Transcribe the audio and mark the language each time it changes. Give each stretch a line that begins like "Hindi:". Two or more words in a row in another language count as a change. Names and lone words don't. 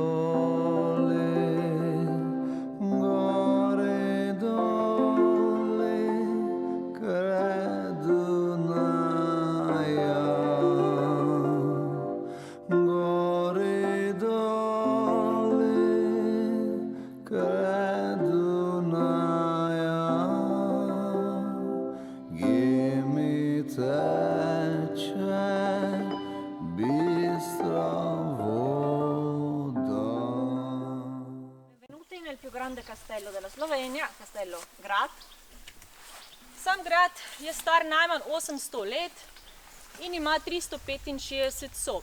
Italian: Dole Kradunaya Gori Dole Kradunaya Gimme Benvenuti nel più grande castello della Slovenia, castello Grad.
Slovenian: Sam grad je star najmanj 800 let in ima 365 sob.